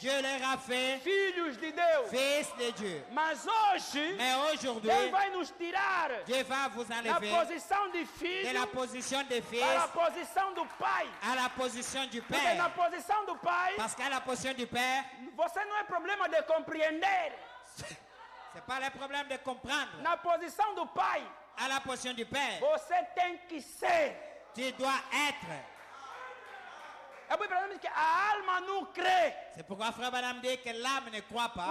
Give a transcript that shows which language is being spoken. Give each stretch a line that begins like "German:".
French: Dieu leur a fait
Portuguese: filhos de Deus.
French: fils de Dieu.
Portuguese: Mas hoje,
French: Mais aujourd'hui,
Portuguese: Deus vai nos tirar
French: Dieu va vous
Portuguese: da
French: enlever
Portuguese: posição de
French: de
Portuguese: filho
French: la position de fils
Portuguese: para a posição do Pai.
French: à la position du
Portuguese: Porque na
French: Père.
Portuguese: posição do Pai,
French: Parce qu'à la position du Père,
Portuguese: você não é problema de compreender.
French: c'est pas le problème de comprendre.
Portuguese: Na posição do Pai,
French: À la position du Père,
Portuguese: você tem que ser.
French: tu dois être.
Portuguese: É por isso que a alma não crê.
French: C'est pourquoi Frère Branham dit que l'âme ne croit pas.